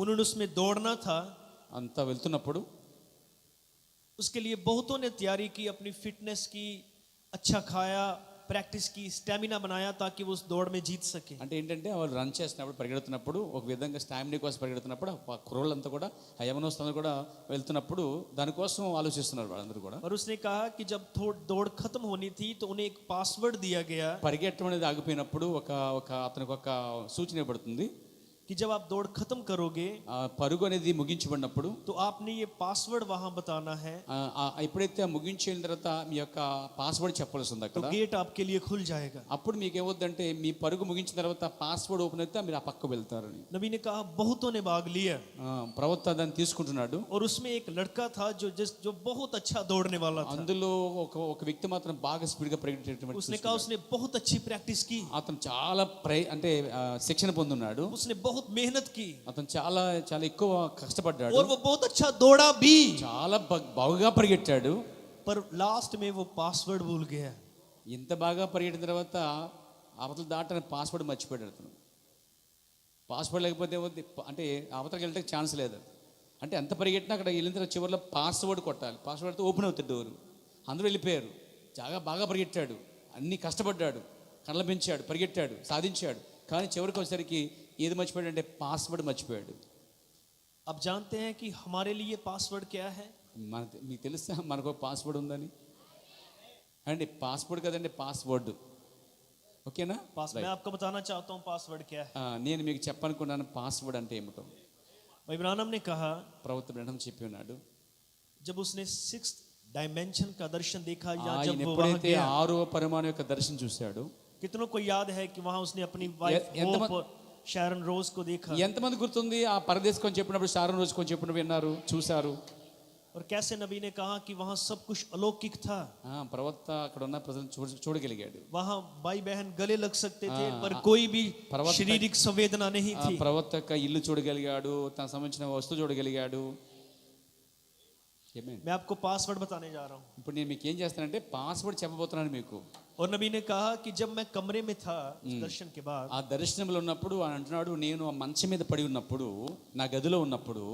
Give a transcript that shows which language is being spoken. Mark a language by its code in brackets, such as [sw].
[hi] उन्होंने उसमें दौड़ना था। [te] అంతా వెళ్తున్నప్పుడు [hi] उसके लिए बहुतों ने तैयारी की, अपनी फिटनेस की, अच्छा खाया, प्रैक्टिस की, स्टैमिना बनाया ताकि वो उस दौड़ में जीत सके। [te] అంటే ఏంటంటే వాళ్ళు రన్ చేసినప్పుడు పరిగెడుతున్నప్పుడు ఒక విధంగా స్టామినా కోసం పరిగెడుతున్నప్పుడు ఆ కుర్రోళ్ళంతా కూడా ఆ యవనస్తులంతా కూడా వెళ్తున్నప్పుడు దానికోసం ఆలోచిస్తున్నారు వాళ్ళందరూ కూడా. [hi] और उसने कहा कि जब दौड़ खत्म होनी थी तो उन्हें एक पासवर्ड दिया गया [te] పరిగెట్టడం అనేది ఆగిపోయినప్పుడు ఒక ఒక అతనికి ఒక సూచన ఇవ్వబడుతుంది. [hi] कि जब आप दौड़ खत्म करोगे [te] ఆ పరుగు అనేది ముగించబడినప్పుడు [hi] तो आपने ये पासवर्ड वहां बताना है, [te] ఎప్పుడైతే ఆ ముగించిన తర్వాత మీ యొక్క పాస్వర్డ్ చెప్పాల్సి ఉంది [hi] तो [te] అక్కడ. [hi] गेट आपके लिए खुल जाएगा। [te] అప్పుడు మీకు ఏమవుద్దంటే మీ పరుగు ముగించిన తర్వాత పాస్వర్డ్ ఓపెన్ అయితే మీరు ఆ పక్క వెళ్తారని. [hi] नबी ने कहा बहुतों ने भाग लिया [te] ప్రవక్త దాన్ని తీసుకుంటున్నాడు. [hi] और उसमें एक लड़का था जो बहुत अच्छा दौड़ने वाला था। [te] అందులో ఒక వ్యక్తి మాత్రం బాగా స్పీడ్ గా పరిగెట్టేటువంటి [hi] उसने कहा उसने बहुत अच्छी प्रैक्टिस की, [te] అతను చాలా అంటే శిక్షణ పొందున్నాడు. [hi] उसने बहुत मेहनत की [te] అతను చాలా చాలా ఎక్కువ కష్టపడ్డాడు. [hi] और वो बहुत अच्छा दौड़ा भी, [te] చాలా బాగా పరిగెట్టాడు. [hi] पर लास्ट में वो पासवर्ड भूल गया। [te] ఇంత బాగా పరిగెట్టిన తర్వాత అవతల దాటని పాస్వర్డ్ మర్చిపోయాడు అతను. పాస్వర్డ్ లేకపోతే ఏమవుద్ది అంటే అవతలకి వెళ్తే ఛాన్స్ లేదు. అంటే ఎంత పరిగెట్టినా అక్కడ వెళ్ళిన తర్వాత చివరిలో పాస్వర్డ్ కొట్టాలి. పాస్వర్డ్ అయితే ఓపెన్ అవుతుంది డోరు. అందరూ వెళ్ళిపోయారు. చాలా బాగా పరిగెట్టాడు, అన్ని కష్టపడ్డాడు, కళ్ళ పెంచాడు, పరిగెట్టాడు, సాధించాడు. కానీ చివరికి వచ్చేసరికి ఏది మర్చిపోయాడు అంటే పాస్వర్డ్ మర్చిపోయాడు. [hi] अब जानते हैं कि हमारे लिए पासवर्ड क्या है? [te] మీకు తెలుసా మనకు పాస్వర్డ్ ఉందని? అండి పాస్వర్డ్ కదండి, పాస్వర్డ్. ఓకేనా? [hi] मैं आपको बताना चाहता हूँ पासवर्ड क्या है। [te] నేను మీకు చెప్పనుకున్నాను పాస్వర్డ్ అంటే ఏమిటో. [hi] भाई ब्रानम ने कहा [te] ప్రవక్త బ్రహ్మం చెప్పి ఉన్నాడు. [hi] जब उसने 6th डायमेंशन का दर्शन देखा या [te] ఆయన [hi] जब वो वहां [te] ఎప్పుడైతే [hi] गया, [te] 6వ పరిమాణం యొక్క దర్శనం చూశాడు. [hi] कितनों को याद है कि वहां उसने अपनी वाइफ होप और शारन रोज को देखा? [te] ఎంతమంది గుర్తుంది ఆ పరదేశ్ కొని చెప్పినప్పుడు సారం రోజు కొని చెప్పినప్పుడు విన్నారు, చూశారు? [hi] और कैसे नबी ने कहा कि वहां सब कुछ अलौकिक था। [te] ప్రవక్త అక్కడ ఉన్న ప్రజలను చూడగలిగాడు. [hi] वहां भाई बहन गले लग सकते थे पर कोई भी शारीरिक संवेदना नहीं थी। [te] ప్రవక్త యొక్క ఇల్లు చూడగలిగాడు, తన సంబంధించిన వస్తువు చూడగలిగాడు. [hi] मैं आपको पासवर्ड बताने जा रहा हूँ। [te] ఇప్పుడు నేను మీకు ఏం చేస్తానంటే పాస్వర్డ్ చెప్పబోతున్నాను మీకు. [hi] और नबी ने कहा कि जब मैं कमरे में था दर्शन के बाद, [te] ఆ దర్శనంలో ఉన్నప్పుడు ఆయన అంటున్నాడు, నేను ఆ మంచం మీద పడి ఉన్నప్పుడు, నా గదిలో ఉన్నప్పుడు,